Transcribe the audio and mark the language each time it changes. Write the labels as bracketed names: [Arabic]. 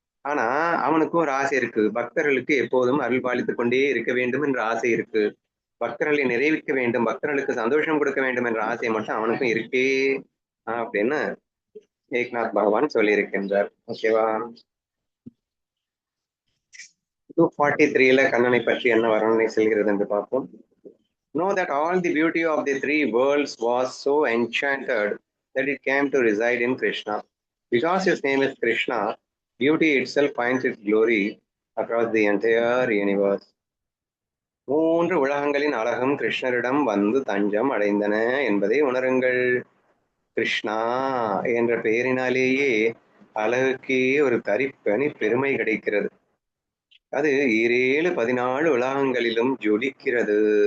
[Tamil] ஆனா அவனுக்கும் ஒரு ஆசை இருக்கு, பக்தர்களுக்கு எப்போதும் அருள் பாலித்துக் கொண்டே இருக்க வேண்டும் என்ற ஆசை இருக்கு, பக்தர்களை நிறைவேற்ற வேண்டும், பக்தர்களுக்கு சந்தோஷம் கொடுக்க வேண்டும் என்ற ஆசை மட்டும் அவனுக்கும் இருக்கே அப்படின்னு ஏக்நாத் பகவான் சொல்லி இருக்கின்றார். ஓகேவா? 243ல கண்ணனை பற்றி என்ன வர்ணனை செல்கிறது என்று பார்ப்போம். [English] Know that all the beauty of the three worlds was so enchanted that it came to reside in Krishna. Because his name is Krishna, beauty itself finds its glory across the entire universe. [Tamil] மூன்று உலகங்களின் அழகும் கிருஷ்ணரிடம் வந்து தஞ்சம் அடைந்தன என்பதை உணருங்கள். கிருஷ்ணா என்ற பெயரினாலேயே அழகுக்கே ஒரு தனிப்பணி பெருமை கிடைக்கிறது. அது 14 உலகங்களிலும் ஜொலிக்கிறது.